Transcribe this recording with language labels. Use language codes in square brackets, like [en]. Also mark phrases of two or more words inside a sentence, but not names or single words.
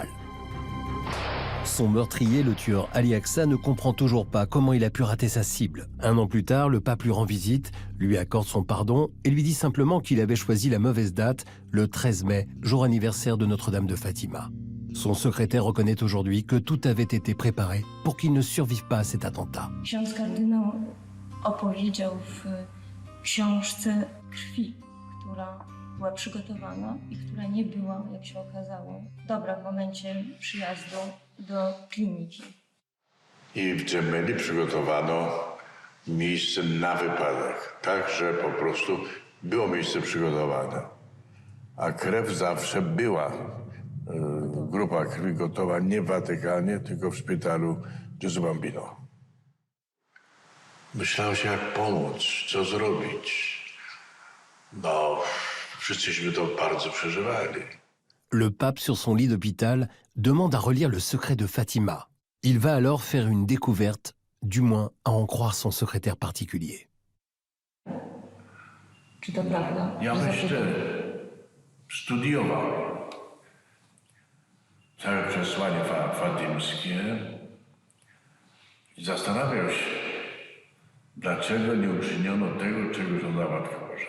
[fr] Son meurtrier, le tueur Ali Aqsa, ne comprend toujours pas comment il a pu rater sa cible. 1 an plus tard, le pape lui rend visite, lui accorde son pardon et lui dit simplement qu'il avait choisi la mauvaise date, le 13 mai, jour anniversaire de Notre-Dame de Fatima. Son secrétaire reconnaît aujourd'hui que tout avait été préparé pour qu'il ne survive pas à cet attentat. [pl] Ksiądz kardynał opowiedział w książce krwi, która była przygotowana i która nie była, jak się okazało, dobra w momencie przyjazdu do kliniki. I w Gemelli przygotowano miejsce na wypadek, tak, że po prostu było miejsce przygotowane. A krew zawsze była, grupa krwi gotowa nie w Watykanie, tylko w szpitalu Gesù Bambino. Myślałem się, jak pomóc, co zrobić. No, wszyscyśmy to bardzo przeżywali. [fr] Le pape, sur son lit d'hôpital, demande à relire le secret de Fatima. Il va alors faire une découverte, du moins à en croire son secrétaire particulier. [pl] Ja myślę, studiował całe przesłanie fatimskie i zastanawiał się, dlaczego nie uczyniono tego, czego żądała Matka Boża.